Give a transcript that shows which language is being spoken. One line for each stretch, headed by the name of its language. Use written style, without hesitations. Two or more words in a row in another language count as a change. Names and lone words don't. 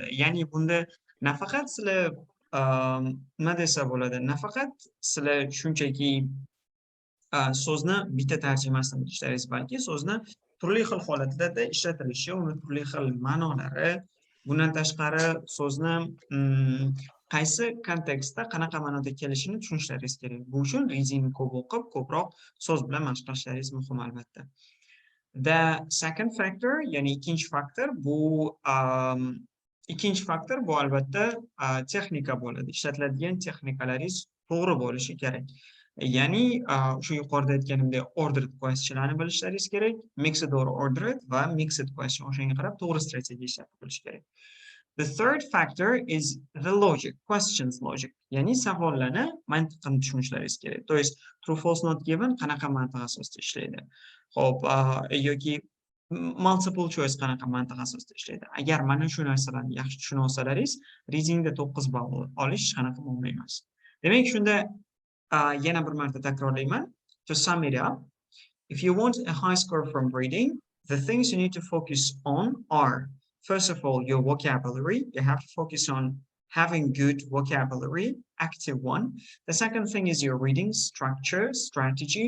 Uzbek: Ya'ni bunda nafaqat sizlar nima desa bo'ladi, nafaqat sizlar shunchaki so'zni bitta tarjimasini bilishlaringiz, balki so'zni turli xil holatlarda ishlatilishi, uni turli xil ma'nolari, bundan tashqari so'zni qaysi kontekstda qanaqa ma'noda kelishini tushunishlaringiz kerak. Bu uchun readingni ko'p o'qib, ko'proq so'z bilan mashq qilishlaringiz muhim albatta.
English: The second factor,
Uzbek: ya'ni ikkinchi faktor bu albatta texnika bo'ladi. Ishlatiladigan texnikalaringiz to'g'ri bo'lishi kerak. Ya'ni shu yuqorida aytganimdek
English: ordered questionlarni
Uzbek: bilishlaringiz kerak,
English: mixed or ordered va mixed question.
Uzbek: O'shanga qarab to'g'ri strategiya ishlatib bilish kerak.
English: The third factor is the logic, questions logic.
Uzbek: Ya'ni savollarni mantiqini tushunishlaringiz kerak.
Russian: To есть
English: true false not given
Uzbek: qanaqa mantiq asosida ishlaydi. Xo'p, yoki
English: multiple choice
Uzbek: qanaqa mantiq asosida ishlaydi. Agar mana shu narsalarni yaxshi tushuna olsalaringiz, readingda 9 ball olish qanaqa muammo emas. Demak, shunda yana bir marta takrorlayman.
English: To sum it up, if you want a high score from reading, the things you need to focus on are, first of all, your vocabulary. You have to focus on having good vocabulary, active one. The second thing is your reading structure, strategy.